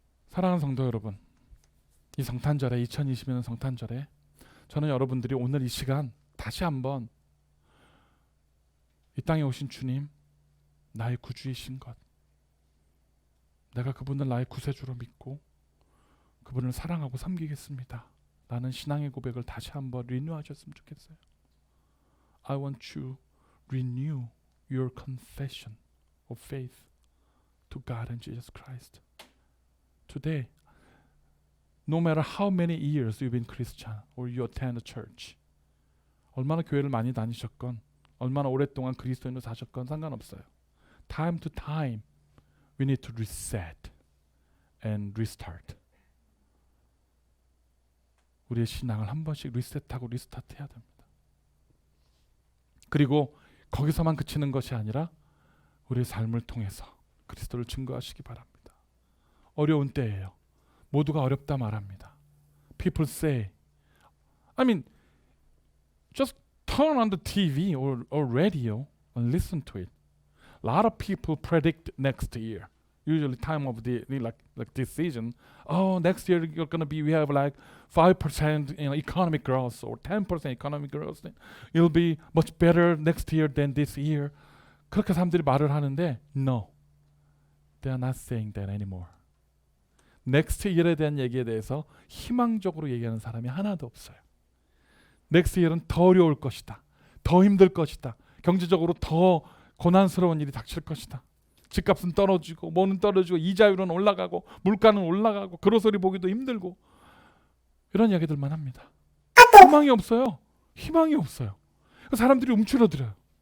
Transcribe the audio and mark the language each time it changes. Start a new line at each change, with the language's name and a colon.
Korean: 사랑하는 성도 여러분, 이 성탄절에 2020년 성탄절에 저는 여러분들이 오늘 이 시간 다시 한번 이 땅에 오신 주님, 나의 구주이신 것, 내가 그분을 나의 구세주로 믿고 그분을 사랑하고 섬기겠습니다 라는 신앙의 고백을 다시 한번 리뉴하셨으면 좋겠어요.
English: I want you renew your confession of faith to God and Jesus Christ. Today, no matter how many years you've been Christian or you attend a church,
Korean: 얼마나 교회를 많이 다니셨건 얼마나 오랫동안 그리스도인으로 사셨건 상관없어요.
English: Time to time, we need to reset and restart.
Korean: 우리의 신앙을 한 번씩 리셋하고 리스타트해야 됩니다. 그리고 거기서만 그치는 것이 아니라 우리의 삶을 통해서 그리스도를 증거하시기 바랍니다. 어려운 때예요. 모두가 어렵다 말합니다.
English: People say, I mean, just turn on the TV or radio and listen to it. A lot of people predict next year. Usually time of the like this season. Oh, next year you're gonna be we have like 5% economic growth or 10% economic growth. It'll be much better next year than this year.
Korean: 그렇게 사람들이 말을 하는데
English: no, they are not saying that anymore.
Korean: next year에 대한 얘기에 대해서 희망적으로 얘기하는 사람이 하나도 없어요. next year은 더 어려울 것이다. 더 힘들 것이다. 경제적으로 더 고난스러운 일이 닥칠 것이다. 집값은 떨어지고 뭐는 떨어지고 이자율은 올라가고 물가는 올라가고 그로소리 보기도 힘들고 이런 이야기들만 합니다. 희망이 없어요. 희망이 없어요. 사람들이 움츠러들어요.